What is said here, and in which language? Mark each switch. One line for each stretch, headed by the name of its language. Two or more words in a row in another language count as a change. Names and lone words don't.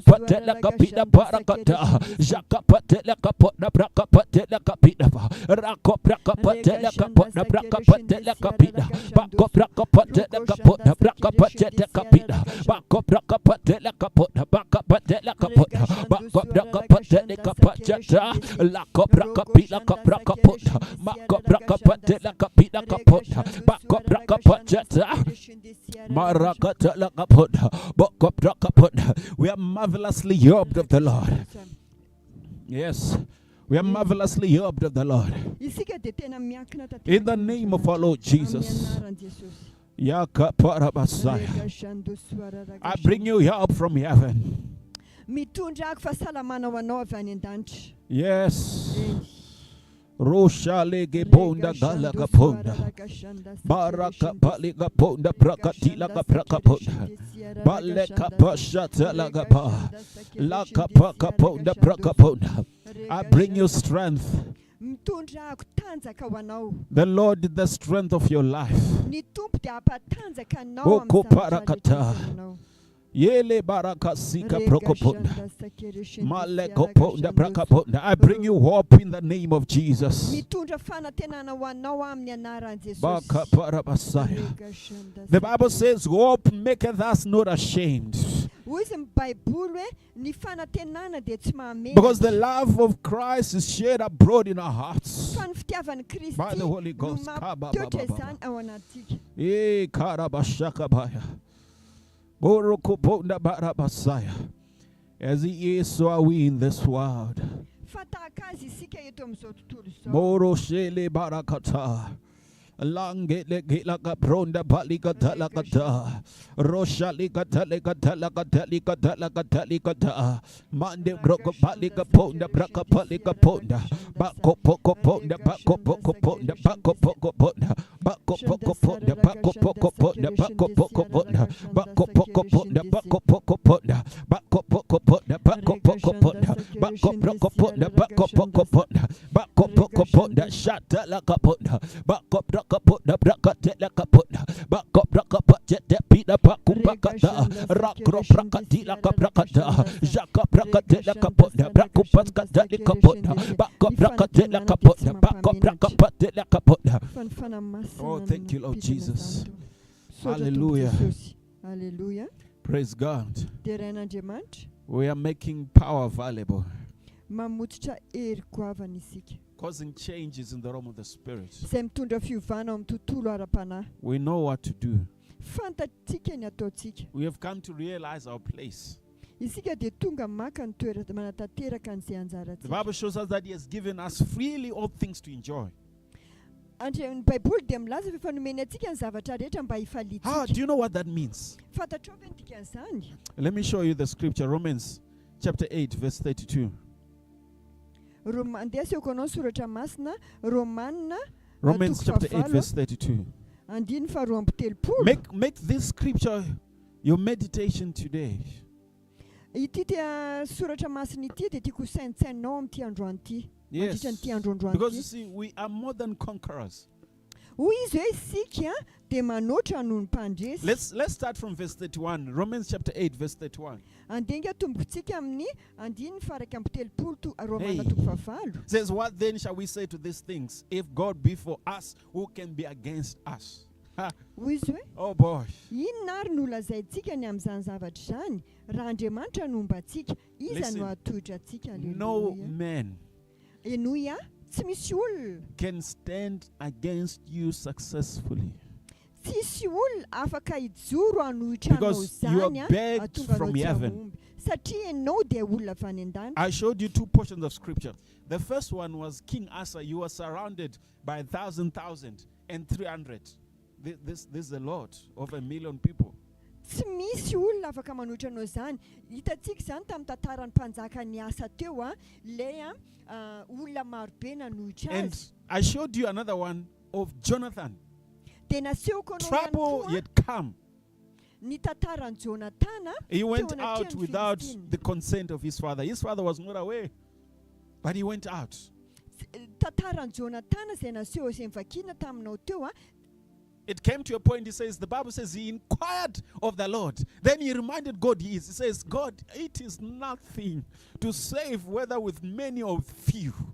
English: patela kapita barakata jaka patela kapota braka patela kapita rako braka patela kapota braka patela kapita bako braka patela kapota braka patela kapita bako braka patela kapota baka patela kapota bako braka patela kapata la braka pila braka pota bako braka patela kapita kapota bako braka patela marakata la kapota bako braka pota. We are marvelously helped of the Lord. Yes, we are marvelously helped of the Lord. In the name of our Lord Jesus. Yaka parabasaya. I bring you help from heaven. Yes. Rosha lege ponda galaga ponda. Baraka paliga ponda brakatila ga brakaponda. Baleka pashata laga pa. Laka paka ponda brakaponda. I bring you strength. The Lord is the strength of your life. Oko parakata. Yele baraka sika prokoponda. Maleko ponda brakaponda. I bring you hope in the name of Jesus. Baka parabasaya. The Bible says, hope maketh us not ashamed. Because the love of Christ is shared abroad in our hearts by the Holy Ghost. As He is, so are we in this world. Moro shele barakata. Lange legila kapronda balika talakata rosha likata lekata lakata likata lakata likata mande broko balika ponda braka balika ponda bako poko ponda bako poko ponda bako poko ponda bako poko ponda bako poko ponda bako poko ponda bako poko ponda bako poko ponda bako poko ponda bako poko ponda bako broko ponda bako poko ponda bako poko ponda shata lakaponda bako kapota brakatela kapota bako brakapatete pida baku bakata rakro brakatila kaprakata jaka brakatela kapota braku paskatela kapota bako brakatela kapota bako brakapatela kapota. Oh, thank you, Lord Jesus. Hallelujah. Hallelujah. Praise God. We are making power available, causing changes in the realm of the Spirit. We know what to do. We have come to realize our place. The Bible shows us that He has given us freely all things to enjoy.
Malagasy: Andry ny baiboly dia milaza fa fanomeny antsika ny zavatra rehetra mba
English: Do
Malagasy: hifalitsika.
English: you know what that means?
Malagasy: Fantatrao ve ny dikan'izany?
English: Let me show you the scripture. Romans chapter 8, verse 32.
Malagasy: Andeha seoko anao ny soratra masina, Romanina
English: Romans
Malagasy: toko
English: chapter 8,
Malagasy: fahavalo,
English: verse 32.
Malagasy: andiny faharoa amby telopolo.
English: Make this scripture your meditation today.
Malagasy: Ity dia soratra masina ity dia tiako saintsainao amin'ity androany ity.
English: Yes.
Malagasy: Mandritra n'ity androandroany
English: Because you
Malagasy: ity.
English: see, we are more than conquerors.
Malagasy: Hoy izy hoe isika dia manoatra noho ny mpandresy.
English: Let's start from verse 31. Romans chapter 8, verse 31.
Malagasy: Andenga tombokontsika amin'ny andiny faraka amby telopolo Romana
English: Hey.
Malagasy: toko fahavalo.
English: It says, what then shall we say to these things? If God be for us, who can be against us? Ha.
Malagasy: Hoy izy hoe
English: Oh boy.
Malagasy: inona ary no lazaintsika ny amin'izany zavatra izany raha Andriamanitra no ombantsika iza
English: Listen.
Malagasy: no atoitra antsika.
English: No Alleluia. man
Malagasy: Enoia tsy misy olona,
English: can stand against you successfully
Malagasy: tsisy olona afaka hijoro hanohitra anao
English: because you
Malagasy: zany
English: are begged
Malagasy: ahatonga
English: from
Malagasy: anao tsy
English: heaven.
Malagasy: hahomby. Satria ianao dia olona avy any an-danitra.
English: I showed you two portions of scripture. The first one was King Asa. You were surrounded by 1,000 and 300. This is a lot of 1,000,000 people.
Malagasy: Tsy misy olona afaka manohitra anao zany. Hitantsika zany tamin'ny tantaran'ny mpanjaka ny asa teo le olona marobe nanohitra
English: And
Malagasy: azy.
English: I showed you another one of Jonathan.
Malagasy: Dia nasehoko anao ihany
English: Trouble
Malagasy: koa
English: yet come.
Malagasy: ny tantaran'ny Jonatana.
English: He went
Malagasy: teo
English: out
Malagasy: anatrian'ny
English: without
Malagasy: Filistiny.
English: the consent of his father. His father was not aware, but he went out.
Malagasy: Tantaran'ny Jonatana izay naseho izay mivakina taminao teo
English: It came to a point, he says, the Bible says he inquired of the Lord. Then he reminded God he is. He says, God, it is nothing to save whether with many or few.